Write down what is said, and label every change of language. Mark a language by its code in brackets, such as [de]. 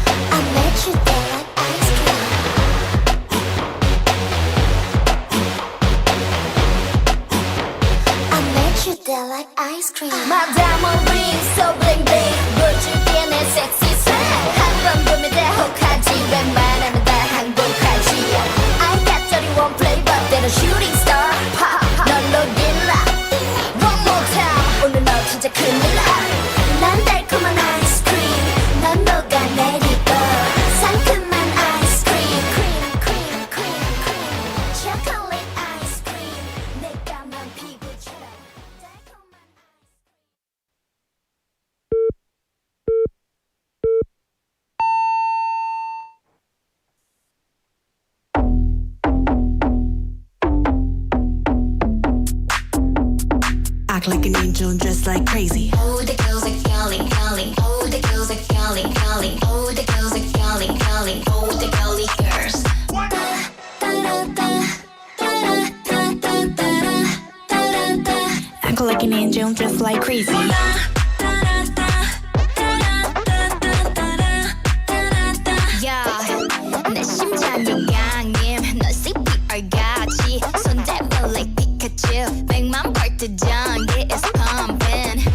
[en] I met you there like ice cream. I met you there like ice cream. My diamond ring so bling bling [ko] 보여줄게 내 [en] sexy swag. [ko] 한번 보면 다 혹하지 웬만하면 다 항복하지. [en] I got 31 flavor [ko] 때론 [en] shooting star [ko] 널 녹일라. [en] One more time [ko] 오늘 너 진짜 큰일 나. 난 달콤한 아이스크림, 넌 녹아내리고 상큼한 아이스크림, 크림, 크림, 크림, 크림. 초콜릿 아이스크림, 내 까만 피부처럼 달콤한 [en] Act like an angel and dress like crazy. Oh, the girls are calling, calling. Oh, the girls are calling, calling. Oh, the girls are calling, calling. Oh, the girly girls. Act like an angel and dress like crazy. Yeah, [ko] 내 심장이 강림. 넌 CPR 같이 손잡아 [en] like Pikachu. [ko] 100만 발트 전기 [en] is pumping.